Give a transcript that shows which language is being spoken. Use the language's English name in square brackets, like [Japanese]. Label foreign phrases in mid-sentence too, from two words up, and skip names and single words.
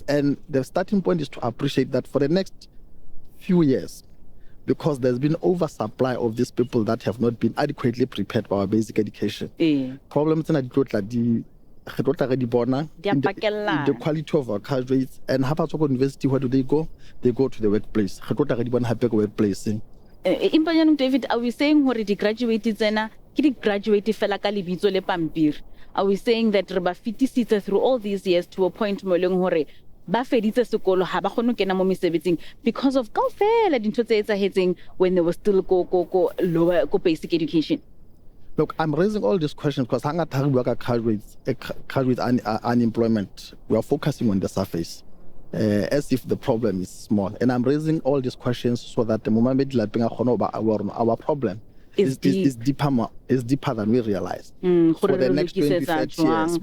[English] And the starting point is to appreciate that for the next few years, because there's been oversupply of these people that have not been adequately prepared for our basic education. Problems in the quality of our graduates, and how about university, where do they go? They go to the workplace. David, are we saying [Southern Sotho] hore di graduate tsena ke di graduate fela ka lebitso le pampiri? [English] Are we saying that [Southern Sotho] re ba fitisitse [English] through all these years to a point [Southern Sotho] mo leng hore ba feditse sekolo ha ba kgone kena mo mesebetsing [English] because of [Southern Sotho] kaofela dintho tse etsahetseng [English] when they were still [Southern Sotho] go lower go [English] basic education? Look, I'm raising all these questions because graduate unemployment, we are focusing on the surface as if the problem is small. And I'm raising all these questions so that the moment our problem is deeper than we realize for the next 25 years.